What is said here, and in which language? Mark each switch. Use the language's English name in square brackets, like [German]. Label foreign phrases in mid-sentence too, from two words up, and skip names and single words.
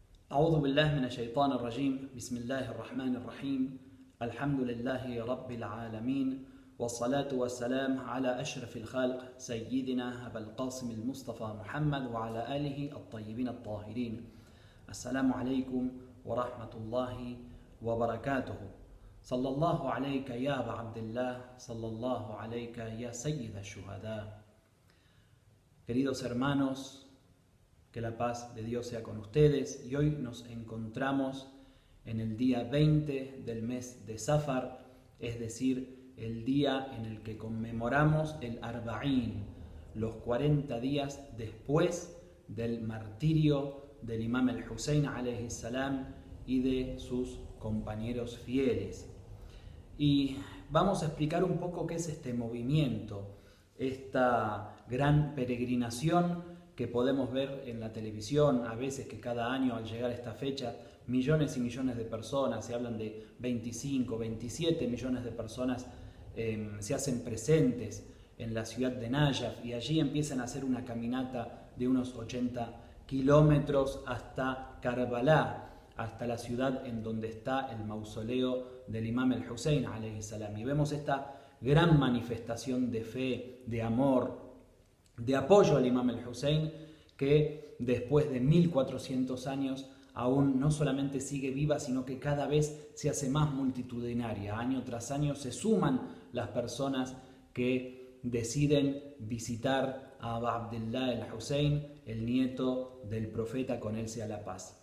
[Arabic] أعوذ بالله من الشيطان الرجيم بسم الله الرحمن الرحيم الحمد لله رب العالمين والصلاة والسلام على أشرف الخلق سيدنا أبا القاسم المصطفى محمد وعلى آله الطيبين الطاهرين. السلام عليكم ورحمة الله وبركاته. صلى الله عليك يا أبا عبد الله، صلى الله عليك يا سيد الشهداء. [Spanish] Queridos hermanos, que la paz de Dios sea con ustedes, y hoy nos encontramos en el día 20 del mes de Safar, es decir, el día en el que conmemoramos el Arba'ín, los 40 días después del martirio del Imam el-Husayn [Arabic] عليه السلام [Spanish] y de sus compañeros fieles. Y vamos a explicar un poco qué es este movimiento, esta gran peregrinación que podemos ver en la televisión, a veces que cada año al llegar a esta fecha, millones y millones de personas, se hablan de 25, 27 millones de personas se hacen presentes en la ciudad de Najaf y allí empiezan a hacer una caminata de unos 80 kilómetros hasta Karbala, hasta la ciudad en donde está el mausoleo del Imam el-Husayn [Arabic] عليه السلام. [Spanish] Y vemos esta gran manifestación de fe, de amor, de apoyo al Imam el-Husayn, que después de 1400 años aún no solamente sigue viva, sino que cada vez se hace más multitudinaria. Año tras año se suman las personas que deciden visitar a Abu Abdullah el-Husayn, el nieto del profeta, con él sea la paz.